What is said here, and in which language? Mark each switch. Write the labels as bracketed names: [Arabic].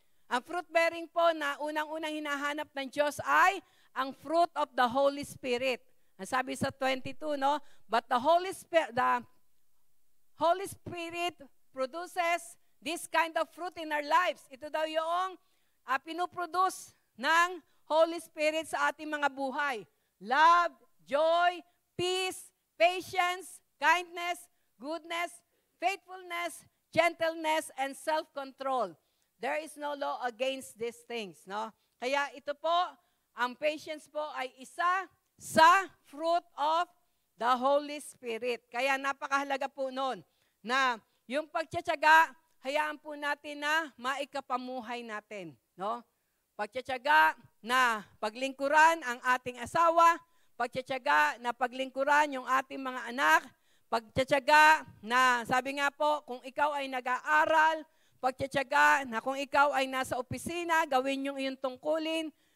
[Filipino] Ang fruit bearing po na unang-unang hinahanap ng Diyos ay ang [English] fruit of the Holy Spirit. [Filipino] Ang sabi sa 22, no? [English] But the Holy Spirit produces this kind of fruit in our lives. [Filipino] Ito daw yung pinuproduce ng Holy Spirit sa ating mga buhay. [English] Love, joy, peace, patience, kindness, goodness, faithfulness, gentleness, and self-control. There is no law against these things, no? [Filipino] Kaya ito po, ang patience po ay isa sa [English] fruit of the Holy Spirit. [Filipino] Kaya napakahalaga po noon na yung pagtsatsaga, hayaan po natin na maikapamuhay natin, no? Pagtsatsaga na paglingkuran ang ating asawa, pagtsatsaga na paglingkuran yung ating mga anak, pagtsatsaga na, sabi nga po, kung ikaw ay nag-aaral, pagtsatsaga na kung ikaw ay nasa opisina, gawin yung iyong tungkulin.